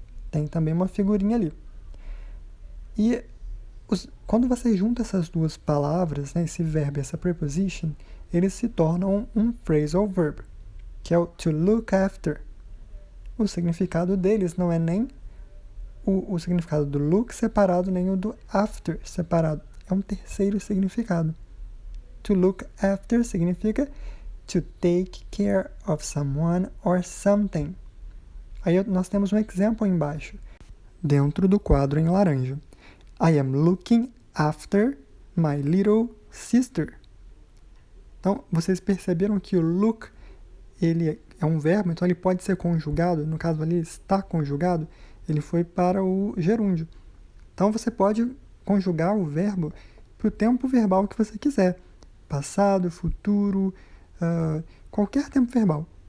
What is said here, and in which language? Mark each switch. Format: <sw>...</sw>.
<pt>Tem também uma figurinha ali. E quando você junta essas 2 palavras, né, esse verbo e essa preposition, eles se tornam um phrasal verb, que é o to look after. O significado deles não é nem o significado do look separado, nem o do after separado. É um terceiro significado.</pt> <en>To look after</en> <pt>significa</pt> <en>to take care of someone or something.</en> <pt>Aí nós temos um exemplo embaixo, dentro do quadro em laranja.</pt> <en>I am looking after my little sister.</en> <pt>Então, vocês perceberam que o look, ele é um verbo, então ele pode ser conjugado, no caso ali está conjugado, ele foi para o gerúndio. Então, você pode conjugar o verbo para o tempo verbal que você quiser. Passado, futuro, qualquer tempo verbal.</pt>